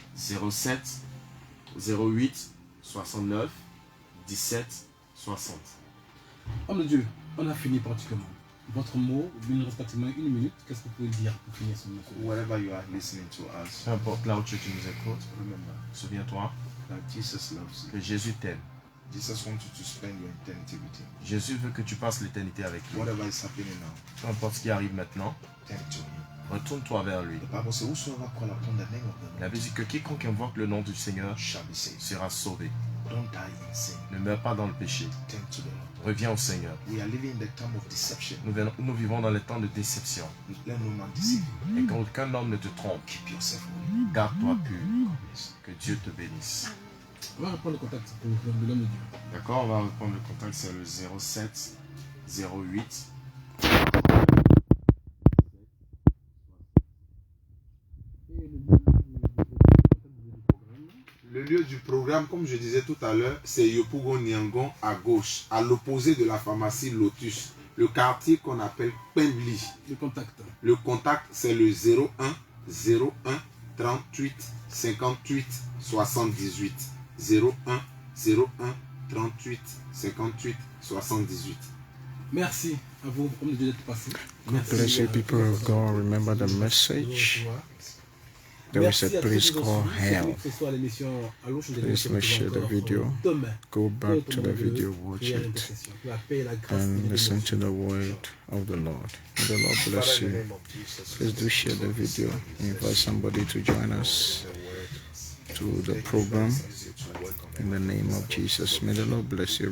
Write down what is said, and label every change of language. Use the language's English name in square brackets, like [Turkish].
[French] 07 08 69 17 60. Homme de Dieu, on a fini pratiquement. Votre mot, il nous reste pratiquement 1 minute. Qu'est-ce que vous pouvez dire pour finir ce mot? [English] Whatever you are listening to us, [French] peu importe là où tu nous écoutes, [English] remember, [French] souviens-toi [English] that Jesus loves you. [French] que Jésus t'aime. [English] Jesus wants you to spend your eternity with him. [French] Jésus veut que tu passes l'éternité avec lui. [English] Whatever is happening now, [French] Peu importe ce qui arrive maintenant, [English] turn to him. [French] retourne-toi vers lui. [English] The Bible says, whosoever call upon the name of the [French] La [English] Lord [French] Bible dit que quiconque invoque le nom du Seigneur [English] shall be saved. [French] sera sauvé. [English] Don't die in sin. [French] Ne meurs pas dans le péché. [English] Turn to the Lord. [French] Reviens au Seigneur. [English] We are living in the time of deception. [French] Nous vivons dans les temps de déception. [English] Let no man deceive you. [French] Et qu'aucun homme ne te trompe. [English] Keep yourself holy. [French] Garde-toi pur. Que Dieu te bénisse. On va reprendre le contact pour l'homme de Dieu. D'accord, on va reprendre le contact, c'est le 07 08. Le lieu du programme, comme je disais tout à l'heure, c'est Yopougon Niangon à gauche, à l'opposé de la pharmacie Lotus. Le quartier qu'on appelle Pembli. Le contact. Le contact, c'est le 01 01 38 58 78. 01 01 38 58 78. Merci à vous, homme de Dieu, d'être passé. [English] God bless you, people of God. Remember the message. There is a place called hell. Please make sure the video. Go back to the video, watch it, and listen to the word of the Lord. May the Lord bless you. Please do share the video. Invite somebody to join us to the program in the name of Jesus. May the Lord bless you.